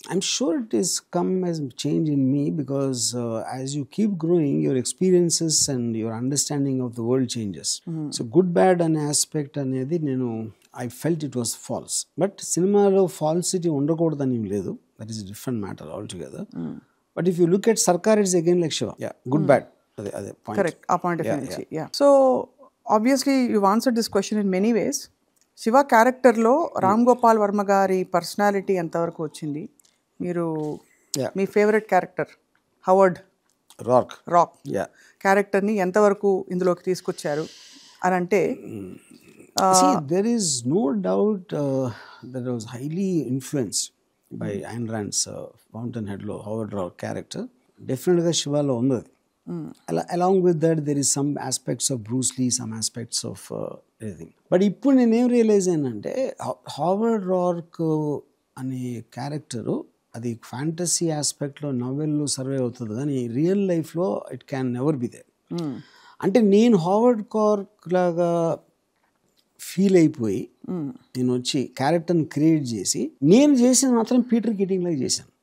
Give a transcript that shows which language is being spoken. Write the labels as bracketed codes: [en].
[en] I'm sure it is come as change in me because as you keep growing your experiences and your understanding of the world changes. So good bad అనే aspect అనేది నేను I felt it was false. But [te] సినిమాలో falsity ఉండకూడదని లేదు, [en] That is different matter altogether. But if you look at Sarkar it's again like Shiva. [te] Good bad, అదే correct. ఆ point of view నుంచి. [en] So obviously you've answered this question in many ways. [te] Shiva క్యారెక్టర్లో రామ్ గోపాల్ వర్మ గారి personality ఎంతవరకు వచ్చింది? మీరు మీ ఫేవరెట్ క్యారెక్టర్ హవర్డ్ రాక్ క్యారెక్టర్ని ఎంతవరకు ఇందులోకి తీసుకొచ్చారు అని అంటే? [en] there is no doubt that I was highly influenced by Ayn Rand's Fountainheadలో [te] హవర్డ్ rock character డెఫినెట్గా శివాలో ఉంది. [en] Along with that there is some aspects of Bruce Lee, some aspects of everything. [te] But ఇప్పుడు నేనేం రియలైజ్ అయ్యానంటే హావర్డ్ రాక్ అనే character అది fantasy ఆస్పెక్ట్లో నవెల్లో survey అవుతుంది కానీ real లైఫ్లో [en] It can never be there. [te] అంటే నేను హావర్డ్ రాక్ లాగా ఫీల్ అయిపోయి నేను వచ్చి క్యారెక్టర్ని క్రియేట్ చేసి నేను చేసిన మాత్రం పీటర్ కీటింగ్ లాగా చేశాను.